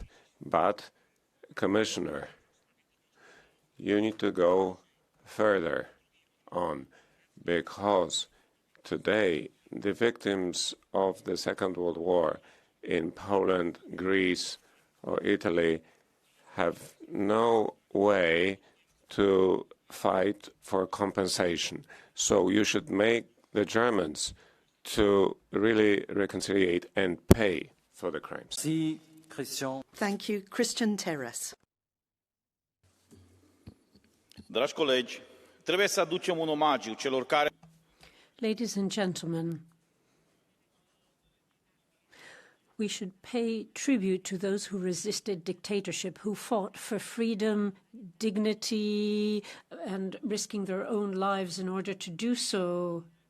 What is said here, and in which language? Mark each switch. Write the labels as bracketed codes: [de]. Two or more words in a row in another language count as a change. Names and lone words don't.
[en] But, Commissioner, you need to go further on, because today the victims of the Second World War in Poland, Greece, or Italy have no way to fight for compensation. So you should make the Germans to really reconciliate and pay for the crimes. Christian. Thank you. Christian Terras. [ro] Dragi colegi, trebuie să aducem un omagiu celor care... [en] Ladies and gentlemen, we should pay tribute to those who resisted dictatorship, who fought for freedom, dignity, and risking their own lives in order to do so.